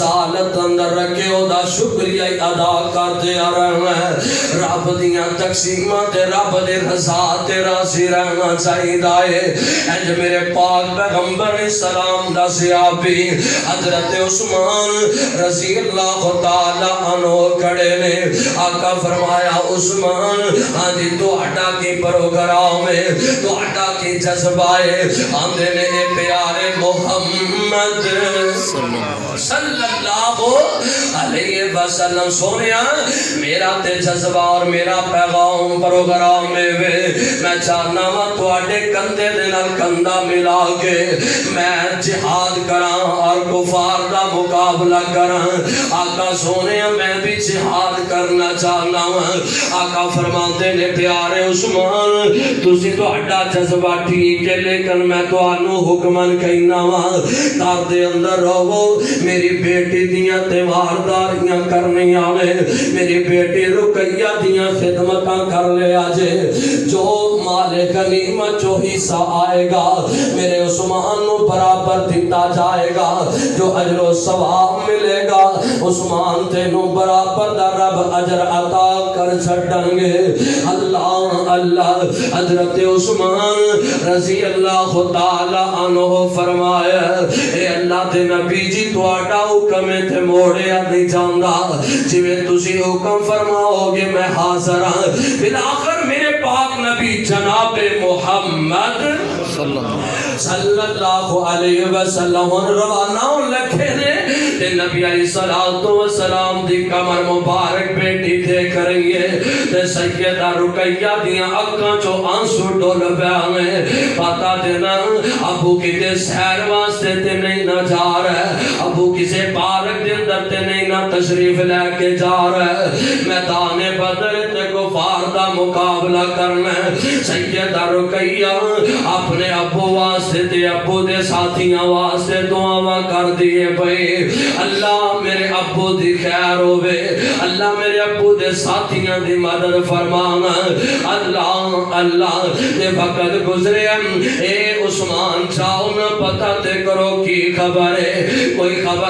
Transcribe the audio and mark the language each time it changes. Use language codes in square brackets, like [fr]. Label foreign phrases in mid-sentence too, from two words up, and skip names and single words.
[pa] حالت اندر رکھے او دا شکریہ ادا کر دیا رہنا ہے رب دیاں تقسیمات رب دے رضا تے راضی رہنا چاہیے اج میرے پاک پیغمبر سلام دا صحابی حضرت عثمان [ar] رضی اللہ تعالی عنہ [pa] کھڑے نے آقا فرمایا عثمان ہاں جی تہاڈا کی پروگرام ہے تہاڈا کی جذبہ ہے آندے نے اے پیارے محمد [ar] صلی اللہ علیہ وسلم [pa] سونیا میرا تے جذبہ اور میرا پیغام پروگرام میں چاہنا وا تواڈے کندھے دے نال کندھا ملا کے میں جہاد کراں اور کفار دا مقابلہ کراں آقا سونیا میں بھی جہاد کرنا چاہنا وا آقا فرماتے نے پیارے عثمان تسی تہاڈا جذبہ ٹھیک ہے لیکن میں تانوں حکمن کہنا وا گھر دے اندر رہو میری بیٹی دیاں تیوارداریاں کرنی آوے میری بیٹی رقیہ دیاں خدمتاں کر لے آجے جو مال غنیمت جو حصہ آئے گا میرے عثمان نو برابر دیتا جائے گا جو اجر و ثواب ملے گا عثمان تینوں برابر دا رب اجر عطا کر چھڑیں گے اللہ اللہ حضرت عثمان [ar] رضی اللہ تعالی عنہ [pa] فرمایا اے اللہ دے نبی جی تواڈا حکم تے موڑیا نہیں جاندا جویں تسی حکم فرماؤ گے میں حاضر ہاں بالآخر میرے پاک نبی جناب محمد [ar] صلی اللہ علیہ وسلم [pa] روانہ لکھے نے تے نبی [ar] علیہ الصلوۃ والسلام [pa] دی کمر مبارک بیٹی دیکھ رہی ہے تے سیدہ رقیہ دیاں اکھاں چوں آنسو ڈول پیانے پتہ دینا ابو کتے سیر واسطے تے نہیں نہ جا رہا ہے ابو کسے پارک دے اندر تے نہیں نہ تشریف لے کے جا رہا ہے میدان بدر تے کفار دا مقابلہ کرنا ہے سیدہ رقیہ اپنے ابو واسطے تے ابو دے ساتھیاں واسطے دعاواں کر دیے پئے اللہ میرے ابو دی خیر ہوے اللہ میرے ابو دے ساتھیاں دی مدد فرمانا اللہ اللہ تے وقت گزرے اے عثمان جاؤ نہ پتہ تے کرو کی خبر ہے کوئی خبر